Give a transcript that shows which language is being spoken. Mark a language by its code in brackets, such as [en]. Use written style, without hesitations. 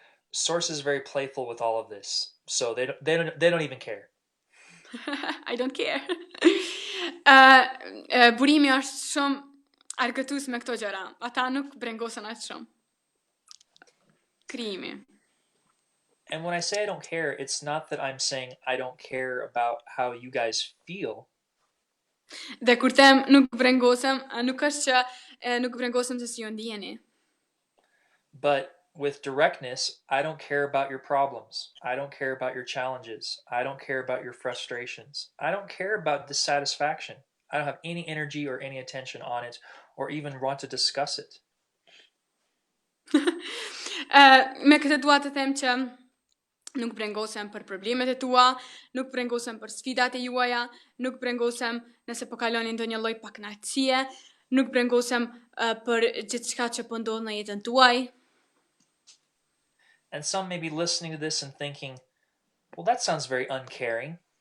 [en] Source is very playful with all of this, so they don't even care. I don't care. [sq] Burimi është shumë argëtues me këto gjëra. Ata nuk brengosen aq shumë. Krijimi. [en] And when I say I don't care, it's not that I'm saying I don't care about how you guys feel. [sq] Dhe kur them nuk brengosem, nuk është që nuk brengosem se si ju ndjeni. [en] But with directness, I don't care about your problems. I don't care about your challenges. I don't care about your frustrations. I don't care about dissatisfaction. I don't have any energy or any attention on it or even want to discuss it. [sq] Me këtë dua të them që nuk brengosem për problemet e tua, nuk brengosem për sfidat e juaja, nuk brengosem nëse po kaloni ndonjë lloj pakënaqësie, nuk brengosem për gjithçka që po ndodh në jetën tuaj. [en] And some may be listening to this and thinking, well, that sounds very uncaring.